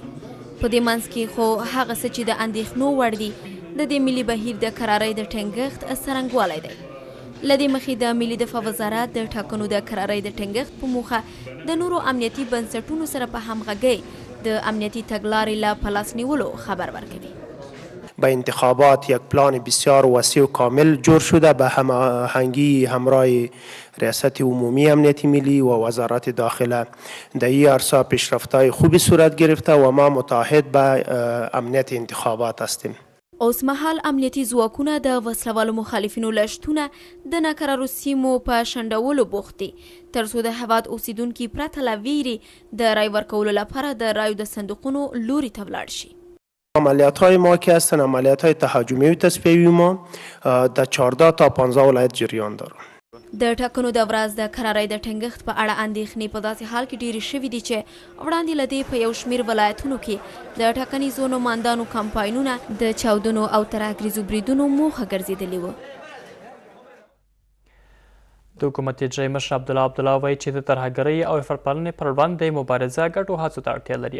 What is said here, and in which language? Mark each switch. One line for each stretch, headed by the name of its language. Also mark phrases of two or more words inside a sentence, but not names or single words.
Pashto: په دې منځ کې خو هغه څه چې د اندېښنو وړ دي د دې ملي بهیر د کرارۍ د ټینګښت څرنګوالی دی. له دې مخې د ملي دفاع وزارت د ټاکنو د کرارۍ د ټینګښت په موخه د نورو امنیتي بنسټونو سره په همغږۍ د امنیتي تګلارې له په لاس نیولو خبر ورکوي.
Persian: به انتخابات یک پلان بسیار وسیع و کامل جور شده به هماهنگی همراه ریاست عمومی امنیت ملی و وزارت داخله در این عرصه پیشرفت‌های خوبی صورت گرفته و ما متعهد به امنیت انتخابات هستیم.
Pashto: اوس مهال امنیتي ځواکونه د وسلوالو مخالفینو له شتونه د ناکرارو سیمو په شنډولو بوخت دي تر څو د هېواد اوسیدونکي پرته له ویرې د رای ورکولو لپاره د رایو د صندوقونو لوري ته ولاړ شي.
Persian: عملیات‌های ما که هستند عملیات‌های تهاجمی و تصفیوی ما در 14 تا 15 ولایت جریان دارند.
Pashto: د ټاکنو د ورځ د کرارۍ د ټینګښت په اړه اندېښنې په داسې حال کې ډېرې شوي دي چې وړاندې له دې په یو شمېر ولایتونو کې د ټاکنیزو نوماندانو کمپاینونه د چاودنو او ترهګریزو بریدونو موخه ګرځېدلي وو. د حکومت اجرایي مشر عبدالله وایي چې د ترهګرۍ او افراطپالنې پر وړاندې مبارزه ګډو هڅو ته اړتیا لري.